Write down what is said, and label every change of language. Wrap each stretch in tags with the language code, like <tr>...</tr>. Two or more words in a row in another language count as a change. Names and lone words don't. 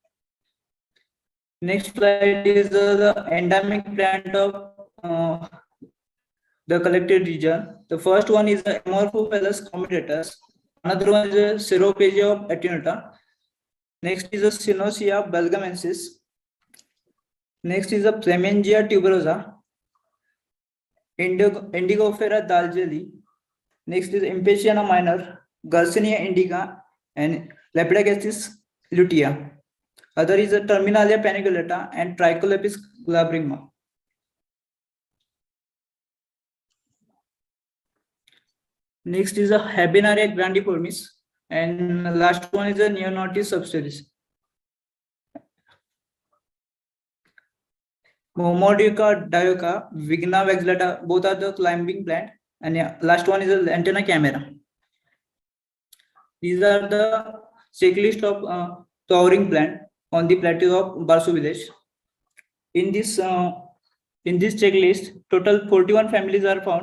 <en>Next slide is the endemic plant of the collected region. The first one is the Amorphophallus comitatus. Another one is a Ceropegia of attenuata. Next is a Cynosia belgamensis. Next is a Plemengia tuberosa. Indigofera dalgeli. Next is Impatiena minor, Garcinia indica, and Lepidogastris lutea. Other is a Terminalia paniculata and Tricholepis glabrima. Next is a Habenaria grandiformis, and last one is a Neonotis subspecies. Momodica dioica, Vigna vexillata, both are the climbing plant, and last one is the antenna camera. These are the checklist of flowering plant on the plateau of Barsu village. In this checklist, total 41 families are found.</en>